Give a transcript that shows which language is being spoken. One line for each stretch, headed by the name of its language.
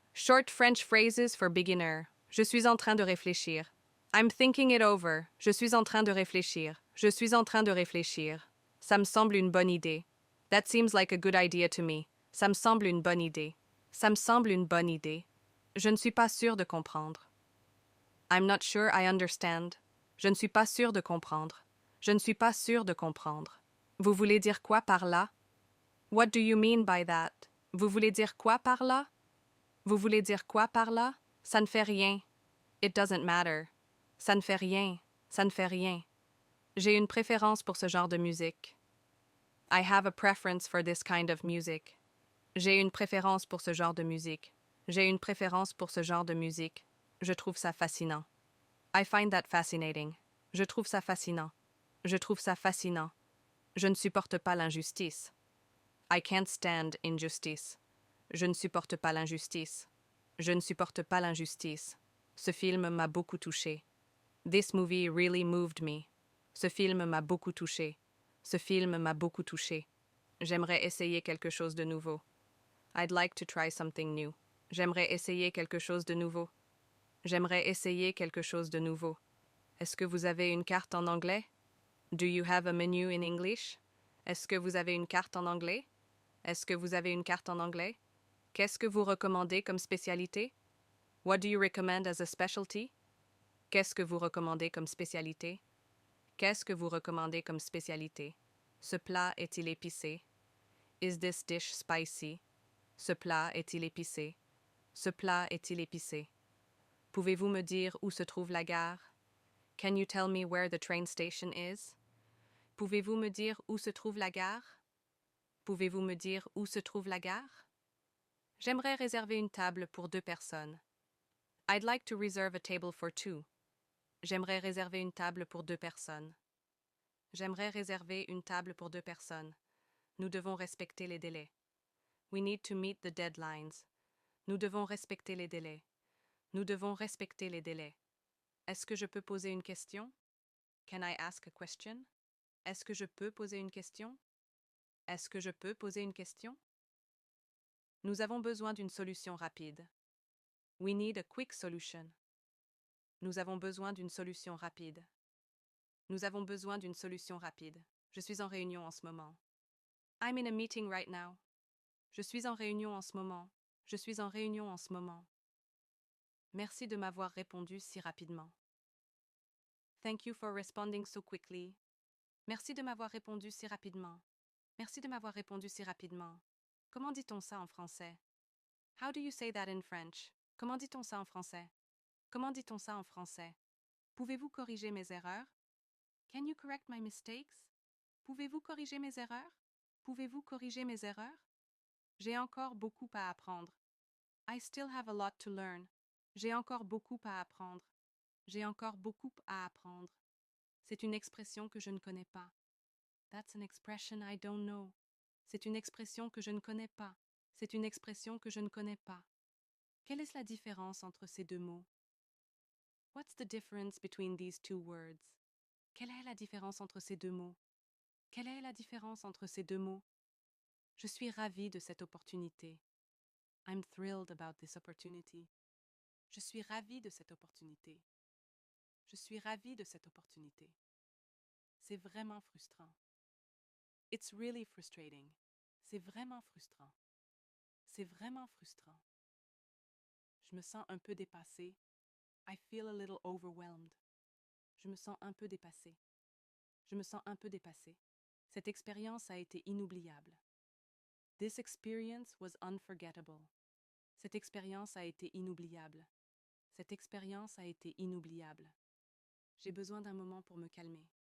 English: Short French phrases for beginner.
French: Je suis en train de réfléchir.
English: I'm thinking it over.
French: Je suis en train de réfléchir. Je suis en train de réfléchir. Ça me semble une bonne idée.
English: That seems like a good idea to me.
French: Ça me semble une bonne idée. Ça me semble une bonne idée. Je ne suis pas sûre de comprendre.
English: I'm not sure I understand.
French: Je ne suis pas sûre de comprendre. Je ne suis pas sûre de comprendre. Vous voulez dire quoi par là?
English: What do you mean by that?
French: Vous voulez dire quoi par là? Vous voulez dire quoi par là? Ça ne fait rien.
English: It doesn't matter.
French: Ça ne fait rien. Ça ne fait rien. J'ai une préférence pour ce genre de musique.
English: I have a preference for this kind of music.
French: J'ai une préférence pour ce genre de musique. J'ai une préférence pour ce genre de musique. Je trouve ça fascinant.
English: I find that fascinating.
French: Je trouve ça fascinant. Je trouve ça fascinant. Je ne supporte pas l'injustice.
English: I can't stand injustice.
French: Je ne supporte pas l'injustice. Je ne supporte pas l'injustice. Ce film m'a beaucoup touché.
English: This movie really moved me.
French: Ce film m'a beaucoup touché. Ce film m'a beaucoup touché. J'aimerais essayer quelque chose de nouveau.
English: I'd like to try something new.
French: J'aimerais essayer quelque chose de nouveau. J'aimerais essayer quelque chose de nouveau. Est-ce que vous avez une carte en anglais?
English: Do you have a menu in English?
French: Est-ce que vous avez une carte en anglais? Est-ce que vous avez une carte en anglais? Qu'est-ce que vous recommandez comme spécialité?
English: What do you recommend as a specialty?
French: Qu'est-ce que vous recommandez comme spécialité? Qu'est-ce que vous recommandez comme spécialité? Ce plat est-il épicé?
English: Is this dish spicy?
French: Ce plat est-il épicé? Ce plat est-il épicé? Pouvez-vous me dire où se trouve la gare?
English: Can you tell me where the train station is?
French: Pouvez-vous me dire où se trouve la gare? Pouvez-vous me dire où se trouve la gare? J'aimerais réserver une table pour 2 personnes.
English: I'd like to reserve a table for 2.
French: J'aimerais réserver une table pour 2 personnes. J'aimerais réserver une table pour 2 personnes. Nous devons respecter les délais.
English: We need to meet the deadlines.
French: Nous devons respecter les délais. Nous devons respecter les délais. Est-ce que je peux poser une question?
English: Can I ask a question?
French: Est-ce que je peux poser une question? Est-ce que je peux poser une question? Nous avons besoin d'une solution rapide.
English: We need a quick solution.
French: Nous avons besoin d'une solution rapide. Nous avons besoin d'une solution rapide. Je suis en réunion en ce moment.
English: I'm in a meeting right now.
French: Je suis en réunion en ce moment. Je suis en réunion en ce moment. Merci de m'avoir répondu si rapidement.
English: Thank you for responding so quickly.
French: Merci de m'avoir répondu si rapidement. Merci de m'avoir répondu si rapidement. Comment dit-on ça en français?
English: How do you say that in French?
French: Comment dit-on ça en français? Comment dit-on ça en français? Pouvez-vous corriger mes erreurs?
English: Can you correct my mistakes?
French: Pouvez-vous corriger mes erreurs? Pouvez-vous corriger mes erreurs? J'ai encore beaucoup à apprendre.
English: I still have a lot to learn.
French: J'ai encore beaucoup à apprendre. J'ai encore beaucoup à apprendre. C'est une expression que je ne connais pas.
English: That's an expression I don't know.
French: C'est une expression que je ne connais pas. C'est une expression que je ne connais pas. Quelle est la différence entre ces deux mots?
English: What's the difference between these two words?
French: Quelle est la différence entre ces deux mots? Quelle est la différence entre ces deux mots? Je suis ravie de cette opportunité.
English: I'm thrilled about this opportunity.
French: Je suis ravie de cette opportunité. Je suis ravie de cette opportunité. C'est vraiment frustrant.
English: It's really frustrating.
French: C'est vraiment frustrant. C'est vraiment frustrant. Je me sens un peu dépassée.
English: I feel a little overwhelmed.
French: Je me sens un peu dépassée. Je me sens un peu dépassée. Cette expérience a été inoubliable.
English: This experience was unforgettable.
French: Cette expérience a été inoubliable. Cette expérience a été inoubliable. J'ai besoin d'un moment pour me calmer.